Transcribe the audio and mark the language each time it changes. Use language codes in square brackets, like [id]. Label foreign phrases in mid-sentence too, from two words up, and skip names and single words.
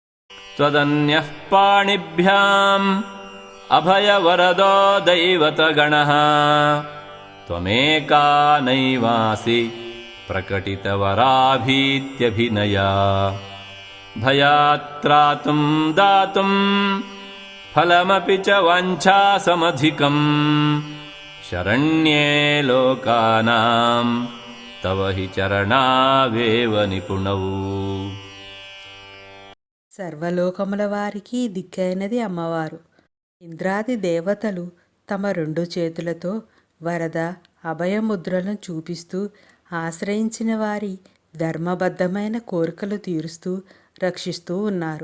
[sa] त्वदन्यः पाणिभ्याम् अभयवरदो दैवतगणः त्वमेका नैवासि प्रकटितवराभीत्यभिनया भयात्त्रातुं दातुं फलमपि च वाञ्छासमधिकम् शरण्ये लोकानां तव हि चरणावेव निपुणौ. [te] సర్వలోకముల వారికి దిక్కైనది అమ్మవారు. ఇంద్రాది దేవతలు తమ 2 చేతులతో వరద అభయముద్రలను చూపిస్తూ ఆశ్రయించిన వారి ధర్మబద్ధమైన కోరికలు తీరుస్తూ రక్షిస్తూ ఉన్నారు.